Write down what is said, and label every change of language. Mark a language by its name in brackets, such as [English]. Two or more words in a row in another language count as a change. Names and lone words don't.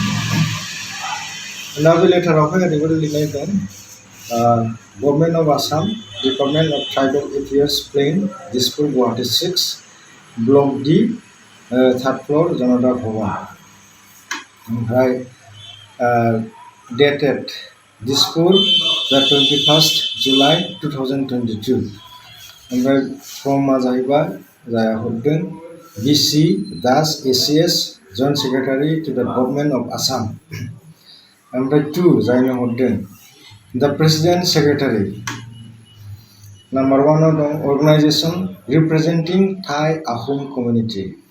[Bodo] दा बे लेटारावहाय ओरैबायदि लिरनाय दं, [English] Government of Assam, Department of Tribal Affairs, Plain, Dispur, Guwahati 6, Block D, 3rd floor, Janata Bhawan. ओमफ्राय dated दिसपुर, the 21st July 2022। [Bodo] ओमफ्राय फ्रमा जाहैबाय जाया हरदों [English] BC Das ACS joint secretary to the Government of Assam. [Bodo] ओमफ्राय 2 जायनो हरदों [English] the President Secretary. नाम्बार 1 दं organisation representing Tai Ahom community.